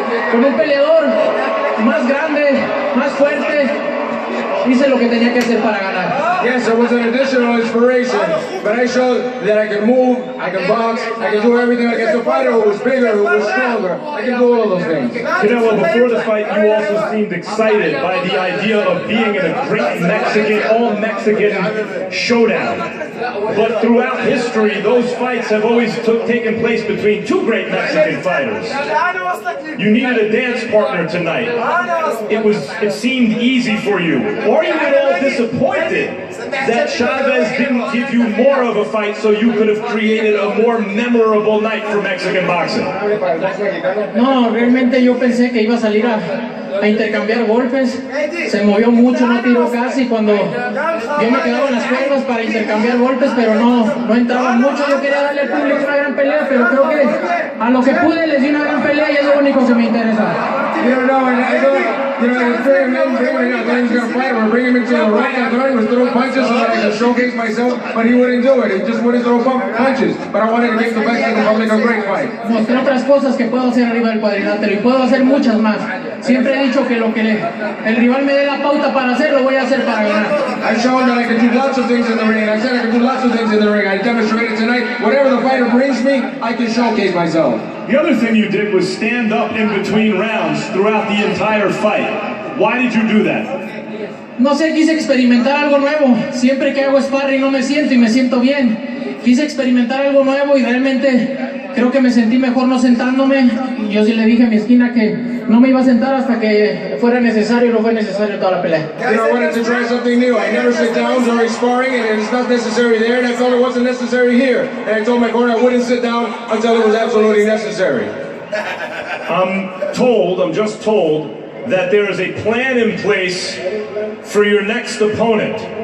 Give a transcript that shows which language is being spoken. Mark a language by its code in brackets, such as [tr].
[es] Con un peleador más grande, más fuerte, hice lo que tenía que hacer para ganar. [en] Yes, it was an additional inspiration, but I showed that I can move, I can box, I can do everything against a fighter who was bigger, who was stronger. I can do all of those things. Canelo, before the fight, you also seemed excited by the idea of being in a great Mexican, all-Mexican showdown. But throughout history, those fights have always taken place between 2 great Mexican fighters. You needed a dance partner tonight. It seemed easy for you. Are you at all disappointed that Chavez didn't give you more of a fight so you could have created a more memorable night for Mexican boxing? [es] No, realmente yo pensé que iba a salir a intercambiar golpes. Se movió mucho, no tiró casi. Cuando yo me quedaba en las cuerdas para intercambiar golpes, pero no entraba mucho. Yo quería darle al público una gran pelea, pero creo que a lo que pude les di una gran pelea y es lo único que me interesa. [en] It's very amazing when I thought he was going to fight. We're bringing him into the ring. I thought he was throwing punches so that I could showcase myself, but he wouldn't do it. He just wouldn't throw punches. But I wanted to give the Mexican public a great fight. [es] Mostré otras cosas que puedo hacer arriba del cuadrilátero y puedo hacer muchas más. Siempre he dicho que lo que el rival me dé la pauta para hacer, lo voy a hacer para ganar. [en] I've shown that I can do lots of things in the ring, and I said I can do lots of things in the ring. I demonstrated tonight, whatever the fighter brings me, I can showcase myself. The other thing you did was stand up in between rounds throughout the entire fight. Why did you do that? [es] No sé, quise experimentar algo nuevo. Siempre que hago sparring no me siento y me siento bien. Quise experimentar algo nuevo y realmente creo que me sentí mejor no sentándome. Yo sí le dije a mi esquina que no me iba a sentar hasta que fuera necesario, y no fue necesario toda la pelea. [en] You know, I wanted to try something new. I never sit down during sparring, and it's not necessary there, and I felt it wasn't necessary here. And I told my corner I wouldn't sit down until it was absolutely necessary. I'm just told, that there is a plan in place for your next opponent.